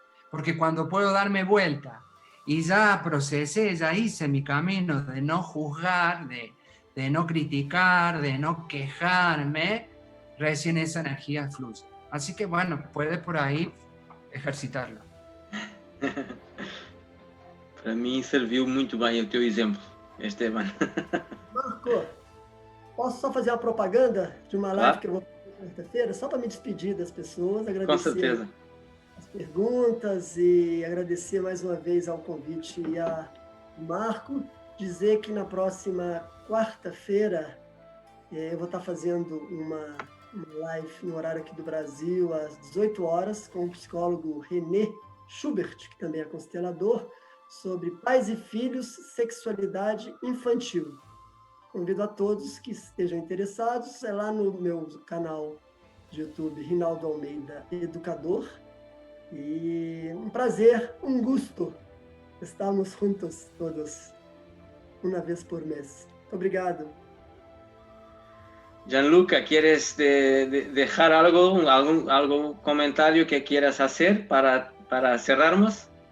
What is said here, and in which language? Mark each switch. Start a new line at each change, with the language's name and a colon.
Spanish: Porque cuando puedo darme vuelta y ya procesé, ya hice mi camino de no juzgar, de no criticar, de no quejarme, recién esa energía fluye. Así que bueno, puedes por ahí ejercitarlo.
Portuguese: Para mim serviu muito bem o teu exemplo, Esteban. Marco, posso só fazer uma propaganda de uma live que eu vou fazer quarta-feira, só para me despedir das pessoas, agradecer Com certeza. as perguntas e agradecer mais uma vez ao convite e a Marco, dizer que na próxima quarta-feira eu vou estar fazendo uma live no horário aqui do Brasil, às 18 horas, com o psicólogo René Schubert, que também é constelador, sobre pais e filhos, sexualidade infantil. Convido a todos que estejam interessados, é lá no meu canal de YouTube, Rinaldo Almeida Educador. E um prazer, um gusto. Estamos juntos todos, uma vez por mês. Muito obrigado.
Spanish: Gianluca, ¿quieres dejar algún comentario que quieras hacer para cerrarnos?